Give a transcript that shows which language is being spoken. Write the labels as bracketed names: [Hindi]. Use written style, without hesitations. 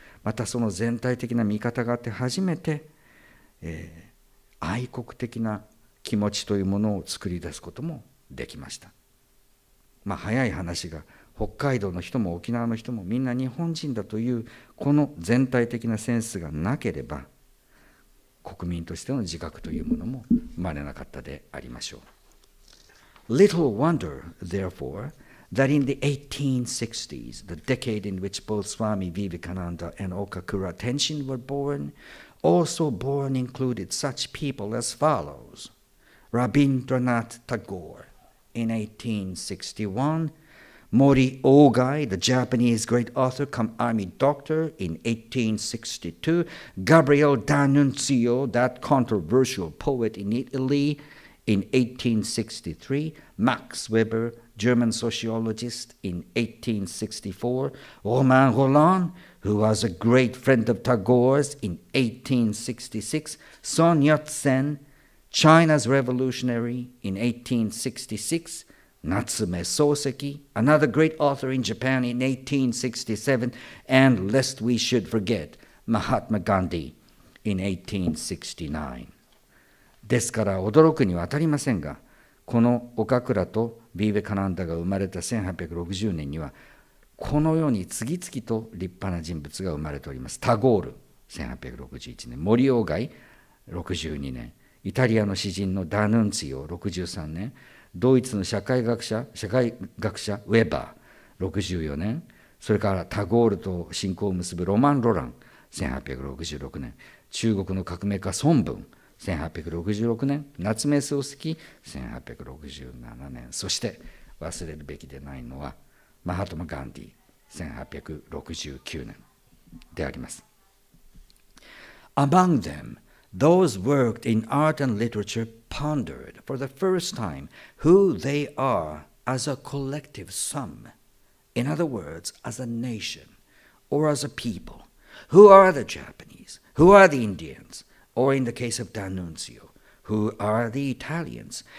[Japanese] またその全体的な見方があって初めて、愛国的な気持ちというものを作り出すこともできました。早い話が北海道の人も沖縄の人もみんな日本人だというこの全体的なセンスがなければ国民としての自覚というものも生まれなかったでありましょう。 [English] Little wonder, therefore, that in the 1860s, the decade in which both Swami Vivekananda and Okakura Tenshin were born, also born included such people as follows: Rabindranath Tagore in 1861, Mori Ogai, the Japanese great author come army doctor, in 1862, Gabriel D'Annunzio, that controversial poet in Italy, in 1863, Max Weber, German sociologist, in 1864, Romain Rolland, who was a great friend of Tagore's, in 1866, Sun Yat-sen, China's revolutionary, in 1866, Natsume Soseki, another great author in Japan, in 1867, and lest we should forget, Mahatma Gandhi, in 1869. [Japanese] ですから驚くには当たりませんが、この岡倉とビーベカナンダが生まれた1860年には、このように次々と立派な人物が生まれております。タゴール、1861年、森鴎外、 62年、イタリアの詩人のダヌンツィオ、63年、ドイツの社会学者ウェバー、64年、それからタゴールと親交を結ぶロマン・ロラン、1866年、中国の革命家孫文、1866年、夏目漱石、1867年、そして忘れるべきでないのはマハトマ・ガンディ、1869年であります。 [English] Among them, those worked in art and literature pondered for the first time who they are as a collective sum. In other words, as a nation or as a people. Who are the Japanese? Who are the Indians? Or in the case of D'Annunzio, who are the Italians?